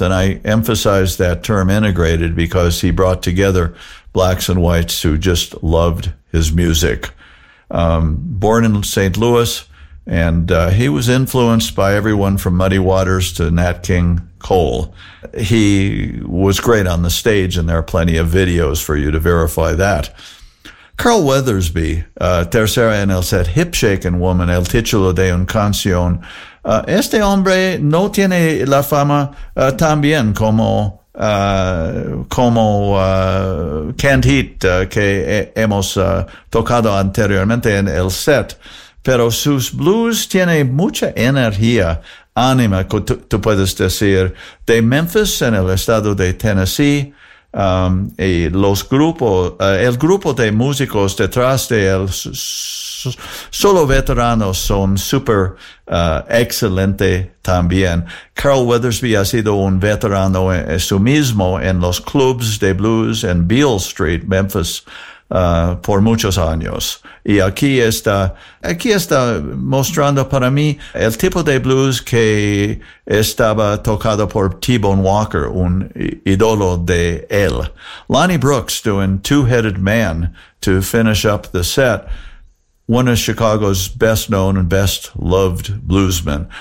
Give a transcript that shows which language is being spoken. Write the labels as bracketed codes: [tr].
[en] And I emphasize that term, integrated, because he brought together blacks and whites who just loved his music. Born in St. Louis, and he was influenced by everyone from Muddy Waters to Nat King Cole. He was great on the stage, and there are plenty of videos for you to verify that. [es] Carl Weathersby, tercera en el set, Hip-Shaken Woman, el título de un canción. Este hombre no tiene la fama tan bien como Canned Heat, que hemos tocado anteriormente en el set. Pero sus blues tiene mucha energía, ánima, tú puedes decir, de Memphis en el estado de Tennessee, y el grupo de músicos detrás de él, solo veteranos, son súper excelente también. Carl Weathersby ha sido un veterano en su mismo en los clubs de blues en Beale Street, Memphis, por muchos años. Y aquí está mostrando para mí el tipo de blues que estaba tocado por T-Bone Walker, un ídolo de él. [en] Lonnie Brooks doing Two-Headed Man to finish up the set. One of Chicago's best known and best loved bluesmen.